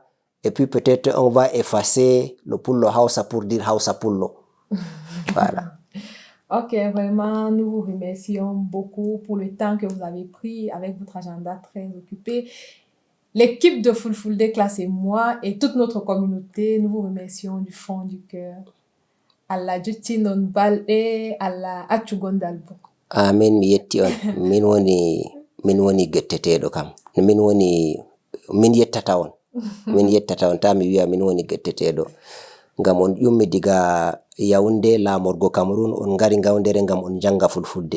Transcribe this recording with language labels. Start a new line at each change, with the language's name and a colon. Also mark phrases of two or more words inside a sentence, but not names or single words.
French: Et puis peut-être on va effacer le Pullo Hausa pour dire Hausa Pullo. Voilà. Ok, vraiment, nous vous remercions beaucoup pour le temps que vous avez pris avec votre agenda très occupé. L'équipe de Fulfulde Class et moi et toute notre communauté, nous vous remercions du fond du cœur.
Fula: Allah jutti non balɗe, Allah accu gondal bo. Amin, mi yetti on. min woni getteteɗo kam. Min yettata on. Min yettata on, ta mi wiya min woni getteteɗo. Ngam on ƴummi diga Yaoundé laamorgo Cameroun, on ngari ngawdere ngam on janga Fulfulde.